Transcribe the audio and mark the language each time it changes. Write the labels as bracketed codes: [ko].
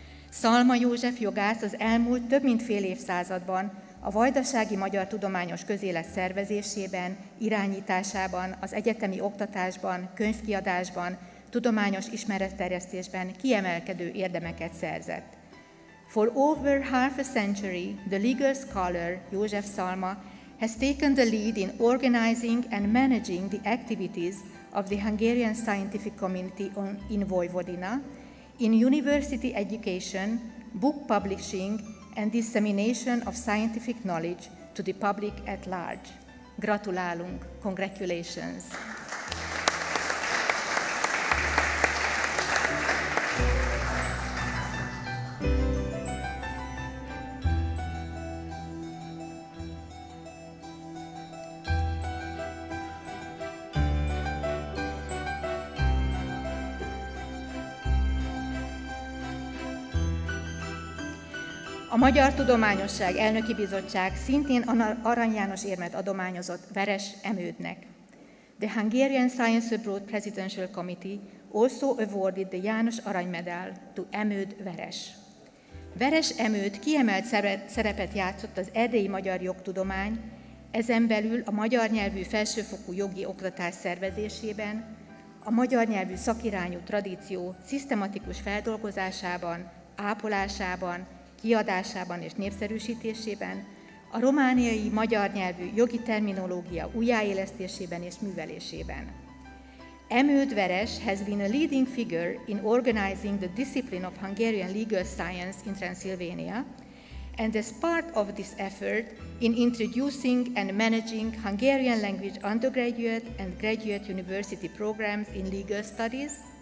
[hu] Szalma József jogász az elmúlt több mint fél évszázadban a vajdasági magyar tudományos közélet szervezésében, irányításában, az egyetemi oktatásban, könyvkiadásban, tudományos ismeretterjesztésben kiemelkedő érdemeket szerzett. [en] For over half a century, the legal scholar József Szalma has taken the lead in organizing and managing the activities of the Hungarian scientific community in Vojvodina, in university education, book publishing, and dissemination of scientific knowledge to the public at large. [hu] Gratulálunk! [en] Congratulations! [hu] A Magyar Tudományosság Elnöki Bizottság szintén Arany János érmet adományozott Veres Emődnek. [en] The Hungarian Science Abroad Presidential Committee also awarded the János Arany Medal to Emőd Veres. [hu] Veres Emőd kiemelt szerepet játszott az erdélyi magyar jogtudomány, ezen belül a magyar nyelvű felsőfokú jogi oktatás szervezésében, a magyar nyelvű szakirányú tradíció szisztematikus feldolgozásában, ápolásában, kiadásában és népszerűsítésében, a romániai magyar nyelvű jogi terminológia újjáélesztésében és művelésében. [en] Emőd Veres has been a leading figure in organizing the discipline of Hungarian legal science in Transylvania, and as part of this effort in introducing and managing Hungarian language undergraduate and graduate university programs in legal studies,